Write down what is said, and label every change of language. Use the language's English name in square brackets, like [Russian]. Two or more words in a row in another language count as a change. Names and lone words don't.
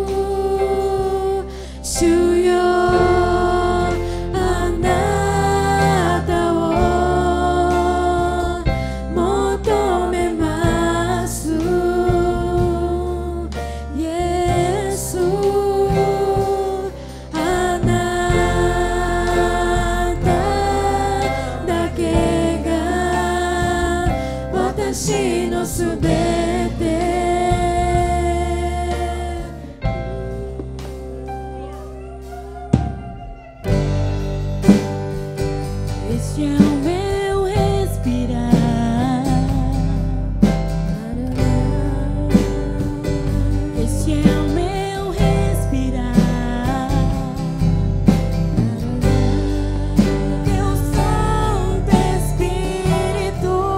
[Japanese] 主よあなたを求めますイエスあなただけが私のすべて [Portuguese] Esse é o meu respirar Esse é o meu respirar Teu Santo Espírito